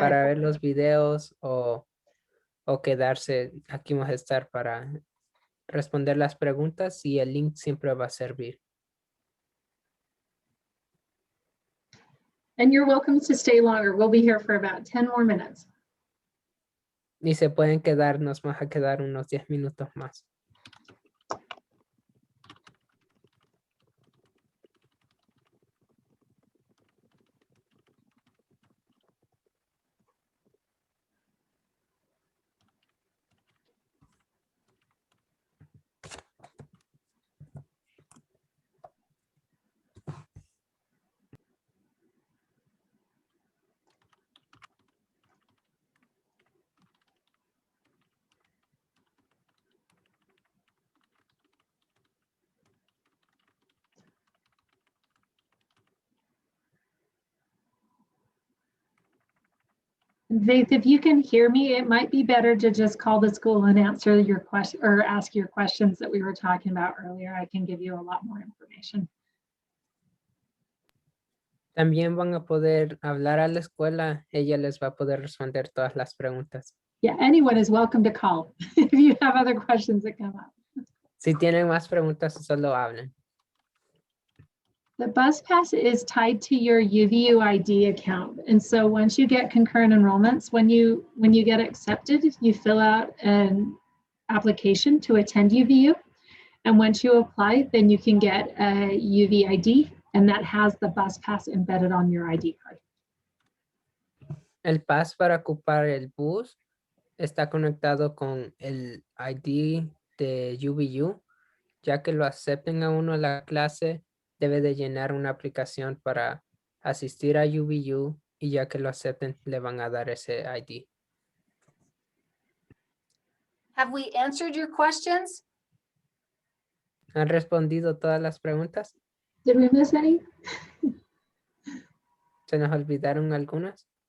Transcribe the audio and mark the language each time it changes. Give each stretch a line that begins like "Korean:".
Spanish: para ver los videos o quedarse. Aquí vamos a estar para responder las preguntas y el link siempre va a servir.
English: And you're welcome to stay longer. We'll be here for about 10 more minutes.
Spanish: Y se pueden quedar, nos vamos a quedar unos 10 minutos más.
English: Faith, if you can hear me, it might be better to just call the school and answer your question or ask your questions that we were talking about earlier. I can give you a lot more information.
Spanish: También van a poder hablar a la escuela. Ella les va a poder responder todas las preguntas.
English: Yeah, anyone is welcome to call if you have other questions that come up.
Spanish: Si tienen más preguntas, solo hablen.
English: The bus pass is tied to your UVU ID account. And so once you get concurrent enrollments, when you get accepted, you fill out an application to attend UVU. And once you apply, then you can get a UV ID, and that has the bus pass embedded on your ID card.
Spanish: El pass para ocupar el bus está conectado con el ID de UVU. Ya que lo acepten a uno a la clase, debe de llenar una aplicación para asistir a UVU y ya que lo acepten, le van a dar ese ID.
English: Have we answered your questions?
Spanish: ¿Han respondido todas las preguntas?
English: Did we miss any?
Spanish: ¿Se nos olvidaron algunas?